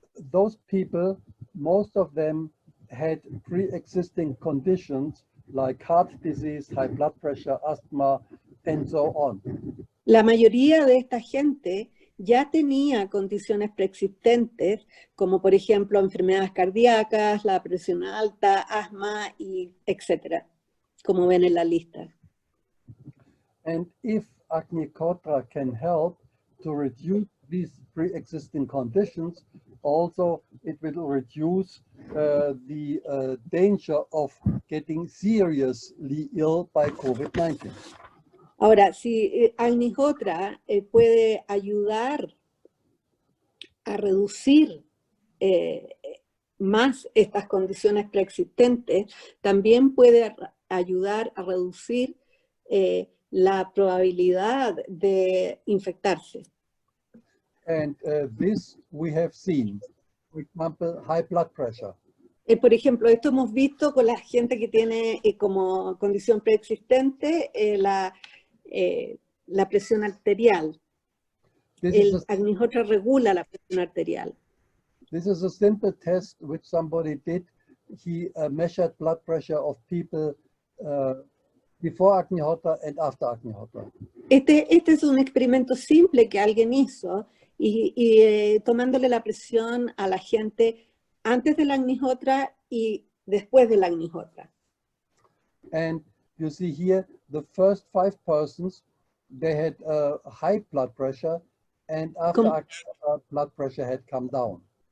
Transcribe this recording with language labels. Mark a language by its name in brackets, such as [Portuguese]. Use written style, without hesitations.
[English] those people, most of them had pre-existing conditions like heart disease, high blood pressure, asthma, and so on. [Spanish] La mayoría de esta gente ya tenía condiciones preexistentes, como por ejemplo enfermedades cardíacas, la presión alta, asma, y etcétera, como ven en la lista. [English] And if Agnihotra can help to reduce these pre-existing conditions, also it will reduce the danger of getting seriously ill by COVID-19. [Spanish] Ahora, si Agnihotra puede ayudar a reducir más estas condiciones preexistentes, también puede ayudar a reducir la probabilidad de infectarse. [English] And this we have seen. For example, high blood pressure. [Spanish] Por ejemplo, esto hemos visto con la gente que tiene como condición preexistente la presión arterial. El Agnihotra regula la presión arterial. [English] This is a simple test which somebody did. He measured blood pressure of people before Agnihotra and after Agnihotra. [Spanish] Este es un experimento simple que alguien hizo y tomándole la presión a la gente antes del Agnihotra y después del Agnihotra. [English] And you see here, the first 5 persons, they had high blood pressure, and after Agnihotra, blood pressure had come down.